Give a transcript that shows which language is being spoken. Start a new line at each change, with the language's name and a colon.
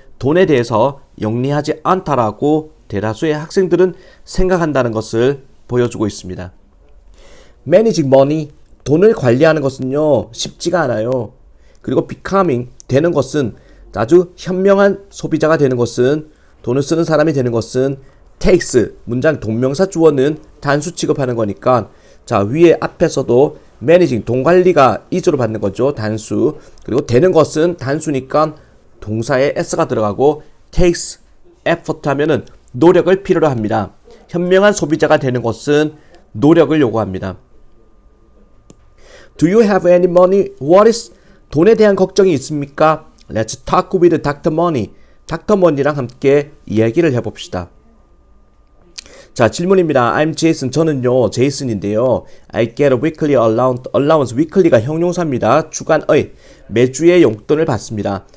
Korean: 돈에 대해서 영리하지 않다라고 대다수의 학생들은 생각한다는 것을 보여주고 있습니다.
English: Managing money.
Korean: 돈을 관리하는 것은요, 쉽지가 않아요. 그리고 becoming, 되는 것은, 아주 현명한 소비자가 되는 것은, 돈을 쓰는 사람이 되는 것은 takes, 문장 동명사 주어는 단수 취급하는 거니까, 자, 위에 앞에서도 managing, 돈 관리가 이주로 받는 거죠. 단수. 그리고 되는 것은 단수니까 동사에 s가 들어가고 takes effort 하면은 노력을 필요로 합니다. 현명한 소비자가 되는 것은 노력을 요구합니다.
English: Do you have any money worries?
Korean: 돈에 대한 걱정이 있습니까?
English: Let's talk with Dr. Money.
Korean: 닥터 머니랑 함께 이야기를 해봅시다. 자, 질문입니다.
English: I'm Jason.
Korean: 저는요, 제이슨인데요.
English: I get a weekly allowance.
Korean: weekly가 형용사입니다. 주간의, 매주의 용돈을 받습니다.